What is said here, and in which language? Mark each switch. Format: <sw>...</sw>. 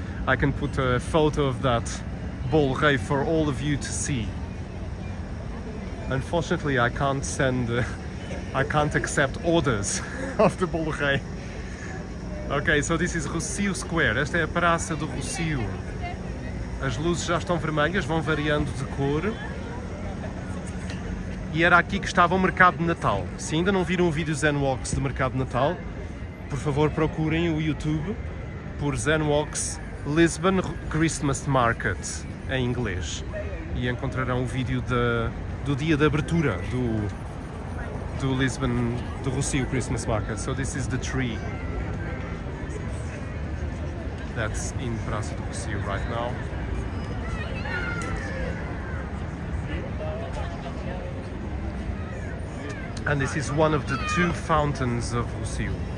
<en>I can put a photo of that bolo rei for all of you to see. Unfortunately, I can't accept orders of the bolo rei. Ok, so this is Rossio Square.</en> <pt>Esta é a praça do Rossio. As luzes já estão vermelhas, vão variando de cor. E era aqui que estava o mercado de Natal. Se ainda não viram o vídeo ZEN WALKS do mercado de Natal, por favor procurem o YouTube por ZEN WALKS Lisbon Christmas Market em inglês e encontrarão o vídeo do dia de abertura do Lisbon, do Rossio Christmas Market.</pt> <en>So this is the tree that's in Praça do Rossio right now. And this is one of the two fountains of Rossio.</en>